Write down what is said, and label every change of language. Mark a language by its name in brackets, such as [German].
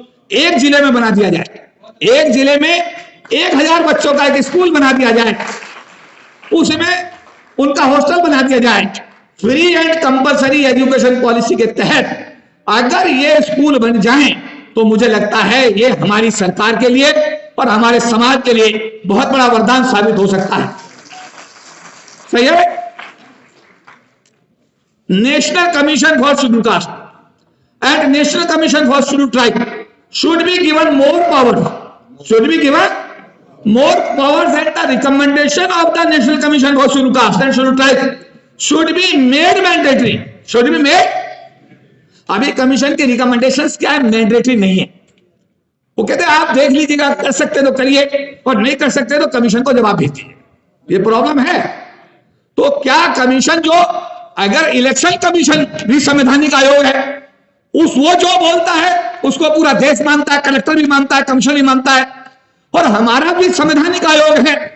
[Hindi] एक जिले में बना दिया जाए, एक जिले में 1000 बच्चों का एक स्कूल बना दिया जाए, उसमें उनका हॉस्टल बना दिया जाए। Free and compulsory education policy के तहत अगर ये स्कूल बन जाएं तो मुझे लगता है ये हमारी सरकार के लिए और हमारे समाज के लिए बहुत बड़ा वरदान साबित हो सकता है। सही है। [English] National commission for scheduled caste and national commission for scheduled tribe should be given more powers, should be given more powers, and the recommendation of the National Commission for Scheduled Caste and Scheduled Tribes should be made mandatory, should be made। [Hindi] अभी commission की recommendations क्या है, mandatory नहीं है। वो कहते हैं आप देख लीजिएगा, कर सकते तो करिए और नहीं कर सकते तो कमीशन को जवाब भेजिए। ये प्रॉब्लम है। तो क्या कमीशन जो, अगर इलेक्शन कमीशन भी संवैधानिक आयोग है, वो जो बोलता है उसको पूरा देश मानता है, कलेक्टर भी मानता है, कमीशन भी मानता है, और हमारा भी संवैधानिक आयोग है।